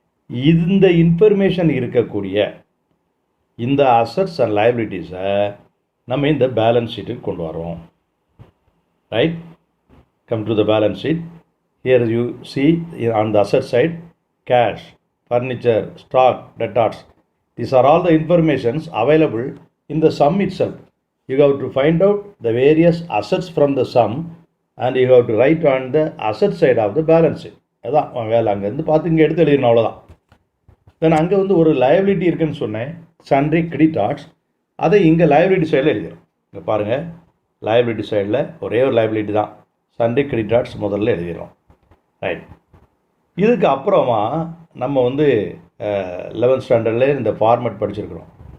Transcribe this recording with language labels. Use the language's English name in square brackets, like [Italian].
[Tamil] இந்த இன்ஃபர்மேஷன் இருக்கக்கூடிய இந்த அசட்ஸ் அண்ட் லைபிலிட்டிஸை நம்ம இந்த பேலன்ஸ் ஷீட்டுக்கு கொண்டு வரோம். Right. [English] Come to the balance sheet. Here you see on the asset side cash, furniture, stock, debtors. These are all the informations available in the sum itself. You have to find out the various assets from the sum and you have to write on the asset side of the balance sheet. [Tamil] அதான் வேலை. அங்கேருந்து பார்த்து இங்கே எடுத்து எழுதிடணும், அவ்வளோதான். தென் அங்கே வந்து ஒரு லைபிலிட்டி இருக்குதுன்னு சொன்னேன், சன்ட்ரி கிரெடிட்டார்ஸ். அதை இங்கே லைபிலிட்டி சைடில் எழுதிடும். இங்கே பாருங்கள், லைபிலிட்டி சைடில் ஒரே ஒரு லைபிலிட்டி தான், சன்ட்ரி கிரெடிட்டார்ஸ் முதல்ல எழுதிடும். ரைட். இதுக்கு அப்புறமா நம்ம வந்து 11th ஸ்டாண்டர்டில் இந்த ஃபார்மேட் படிச்சிருக்கிறோம்.